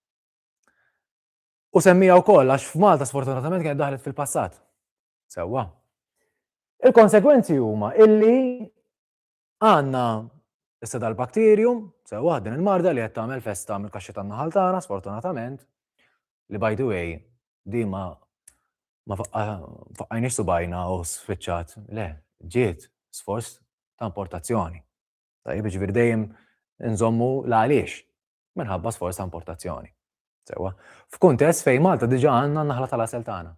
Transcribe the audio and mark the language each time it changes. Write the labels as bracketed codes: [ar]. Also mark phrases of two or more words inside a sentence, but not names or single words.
[mt] U semmija wkoll għax f'Malta sfortunatament kienet daħlet fil-passat. Sewwa. Il-konsegwenzi huma illi għandna issa dal-bakterium, sewwa din il-marda li qed tagħmel festa mill-kaxxi tan-naħal tagħna sfortunatament, li [en] by the way [mt] di ma faqqajniex subajna u sfiċċat. Le, ġiet sforz ta' importazzjoni. Tajjeb ġifieri dejjem inżommu l-għaliex minħabba sforz ta' importazzjoni. Sewwa. F'kuntest fejn Malta diġà għandna n-naħla tal-asel tagħna.